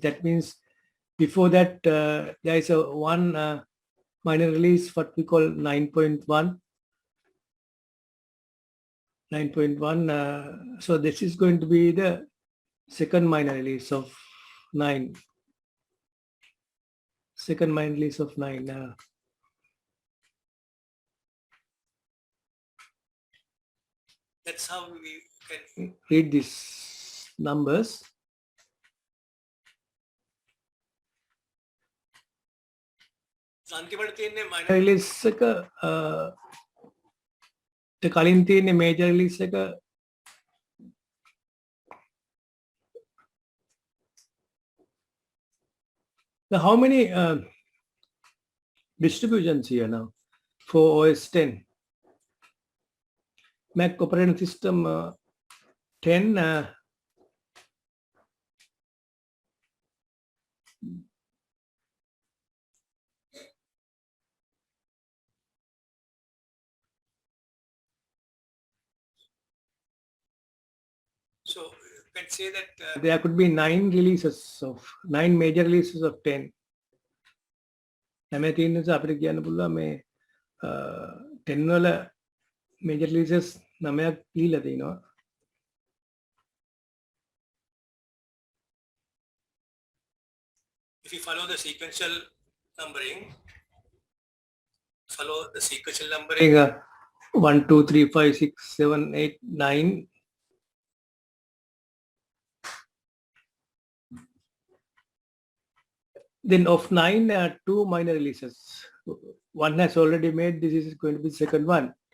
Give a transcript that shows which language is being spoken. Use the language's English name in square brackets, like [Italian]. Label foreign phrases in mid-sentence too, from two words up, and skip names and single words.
[English] That means before that there is a one minor release what we call 9.1 9.1 so this is going to be the second minor release of 9 second minor release of 9 that's how we can read these numbers. [Sinhala] අන්තිමට තියෙන්නේ [English] minor release [Sinhala] එක කලින් තියෙන්නේ major release එක [English] now how many distributions here now for OS 10 Mac operating system 10 so you can say that there could be 9 releases of 9 major releases of 10. [Sinhala] හැම තියෙන නිසා අපිට කියන්න පුළුවන් මේ 10 වල [English] major releases [Sinhala] 9ක් දීලා තිනවා. [English] If you follow the sequential numbering 1 2 3 5 6 7 8 9 then of 9 2 minor releases one has already made this is going to be the second one.